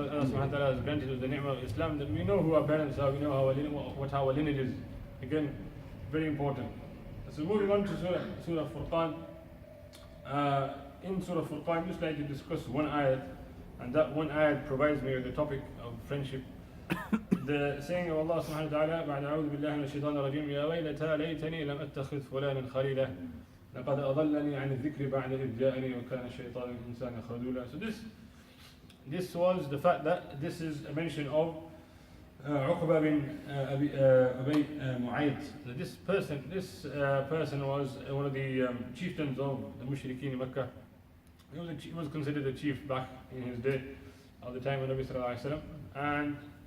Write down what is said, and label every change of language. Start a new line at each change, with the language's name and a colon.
English: Allah subhanahu wa ta'ala has granted us the ni'mah of Islam, that we know who our parents are, we know what our lineage is. Again, very important. So moving on to Surah Furqan. In Surah Furqan, I'd just like to discuss one ayat, and that one ayat provides me with the topic of friendship.
Arabic: The saying of Allah subhanahu wa ta'ala, بعد أعوذ بالله من الشيطان الرجيم يا ويلتى ليتني لم أتخذ فلانا خليلا لقد أضلني عن الذكر بعد إذ جاءني وكان الشيطان الإنسان خذولا.
English: So this was the fact that this is a mention of Uqba bin Abi Mu'ayt. This person was one of the chieftains of the Mushrikeen in Mecca. He was considered a chief back in his day, at the time of Nabi sallallahu alaihi wasallam, and